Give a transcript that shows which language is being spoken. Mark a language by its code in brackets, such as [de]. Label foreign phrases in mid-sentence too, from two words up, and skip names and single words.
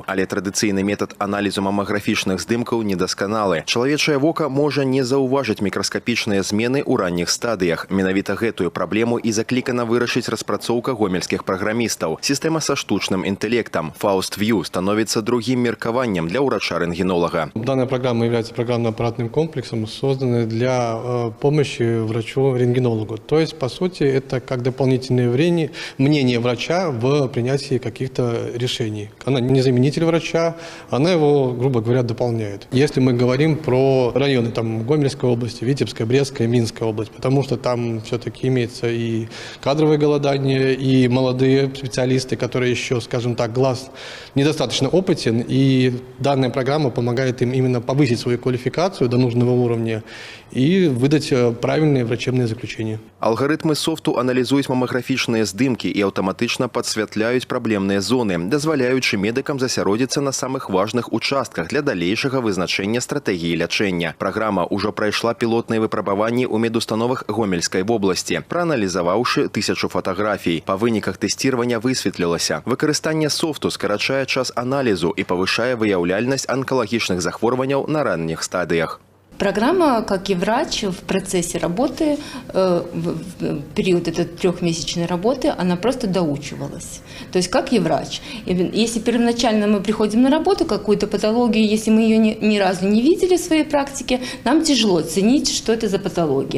[be] Але традыцыйны метад аналізу мамаграфічных здымкаў недасканалы. Чалавечае вока можа не заўважыць мікраскапічныя змены ў ранніх стадыях. Менавіта гэтую праблему і заклікана вырашыць распрацоўка гомельскіх праграмістаў. Сістэма са штучным інтэлектам FaustView становіцца другім меркаваннем для ўрача-рэнтгенолага. [ru] Данная программа является программно-аппаратным комплексом, созданный для помощи врачу-рентгенологу. То есть, по сути, это как дополнительное мнение врача в принятии каких-то решений. Она не заменитель врача, она его, грубо говоря, дополняет. Если мы говорим про районы Гомельской области, Витебская, Брестская, Минская область, потому что там все-таки имеется и кадровое голодание, и молодые специалисты, которые еще, скажем так, глаз недостаточно опытен, и данная программа помогает им именно повысить свою квалификацию до нужного уровня и выдать правильные врачебные заключения. [be] Алгарытмы софту аналізуюць мамаграфічныя здымкі і аўтаматычна падсвятляюць праблемныя зоны, дазваляючы медыкам засяродзіцца на самых важных участках для далейшага вызначэння стратэгіі лячэння. Праграма ўжо прайшла пілотныя выпрабаванні ў медустановах Гомельскай вобласці, прааналізаваўшы 1000 фатаграфій. Па выніках тэсціравання высветлілася, выкарыстанне софту скарачае час аналізу і павышае выяўляльнасць анкалагічных захворванняў на ранніх стадыях. [ru] Программа, как и врач, в процессе работы, в период этой трехмесячной работы, она просто доучивалась. То есть, как и врач. Если первоначально мы приходим на работу, какую-то патологию, если мы ее ни разу не видели в своей практике, нам тяжело оценить, что это за патология.